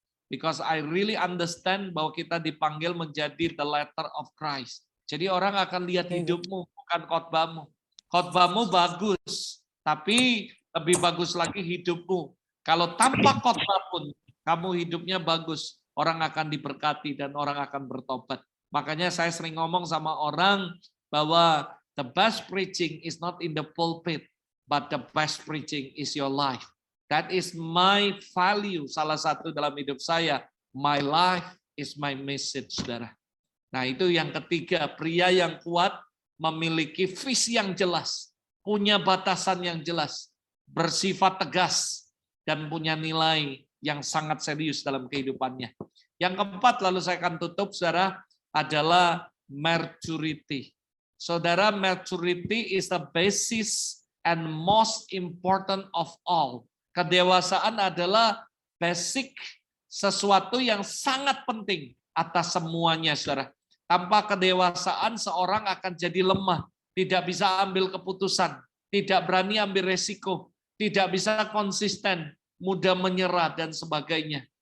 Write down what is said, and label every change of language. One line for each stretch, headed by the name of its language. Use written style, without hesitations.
English: Because I really understand
Indonesian: bahwa kita dipanggil menjadi
English: the letter of Christ.
Indonesian: Jadi orang akan lihat hidupmu, bukan khotbahmu. Khotbahmu bagus, tapi lebih bagus lagi hidupmu. Kalau tanpa khotbah pun, kamu hidupnya bagus, orang akan diberkati dan orang akan bertobat. Makanya saya sering ngomong sama orang bahwa
English: the best preaching is not in the pulpit, but the best preaching is your life. That is my value,
Indonesian: salah satu dalam hidup saya.
English: My life is my message, saudara.
Indonesian: Nah itu yang ketiga, pria yang kuat memiliki visi yang jelas, punya batasan yang jelas, bersifat tegas, dan punya nilai yang sangat serius dalam kehidupannya. Yang keempat, lalu saya akan tutup, saudara, adalah maturity.
English: Saudara, maturity is the basis and most important of all.
Indonesian: Kedewasaan adalah basic, sesuatu yang sangat penting atas semuanya, saudara. Tanpa kedewasaan, seorang akan jadi lemah, tidak bisa ambil keputusan, tidak berani ambil resiko, tidak bisa konsisten, mudah menyerah, dan sebagainya.